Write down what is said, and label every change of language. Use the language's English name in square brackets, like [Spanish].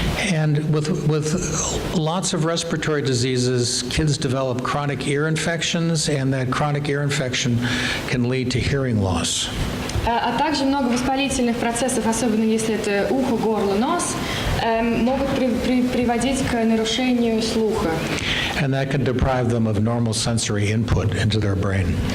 [English] And with lots of respiratory diseases, kids develop chronic ear infections, and that chronic ear infection can lead to hearing loss. [Russian] А также много воспалительных процессов, особенно если это ухо, горло, нос, могут приводить к нарушению слуха. [English] And that can deprive them of normal sensory input into their brain.